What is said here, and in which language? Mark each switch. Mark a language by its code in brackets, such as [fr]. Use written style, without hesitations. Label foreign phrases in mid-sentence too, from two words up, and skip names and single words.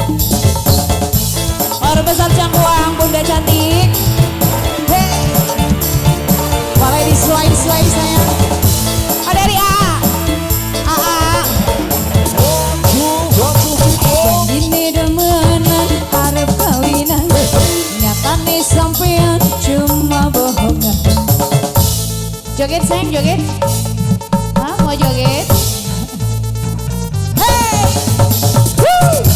[id] Orang besar Cangkuang, bunda cantik. Boleh disuai-suai sayang. Oh dari A. [jv] Ini demenan arep kawinan, nyatane sampean cuma bohongan. [id] Joget sayang, joget. Hah, mau joget? Hey! Woo!